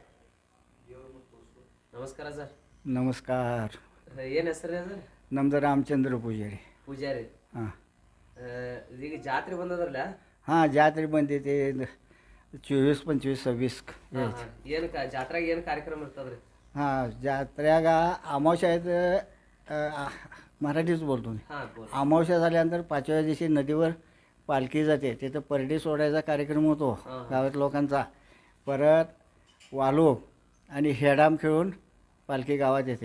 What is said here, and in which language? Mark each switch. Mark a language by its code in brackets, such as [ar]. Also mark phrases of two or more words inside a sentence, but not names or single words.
[kn] ನಮಸ್ಕಾರ ಸರ್. ನಮಸ್ಕಾರ. ಏನು ಹೆಸರು ಸರ್? ನಮ್ದು ರಾಮಚಂದ್ರ ಪೂಜಾರಿ. ಪೂಜಾರಿ. ಹಾಂ ಈಗ ಜಾತ್ರೆ ಬಂದದ್ರಲ್ಲ? ಹಾಂ, ಜಾತ್ರೆ ಬಂದೈತಿ. 24, 25, 26 ಏನು ಜಾತ್ರೆಗೆ ಏನು ಕಾರ್ಯಕ್ರಮ ಇರ್ತದ್ರಿ? [mr] हां, जात्र्याग अमावस्या आहेत. मराठीच बोलतो मी. हां, बोल. अमावस्या झाल्यानंतर 5व्या दिवशी नदीवर पालखी जाते. तिथं परडी सोडायचा कार्यक्रम होतो गावात लोकांचा. परत वालूक आणि हेडाम खेळून पालखी गावात येते.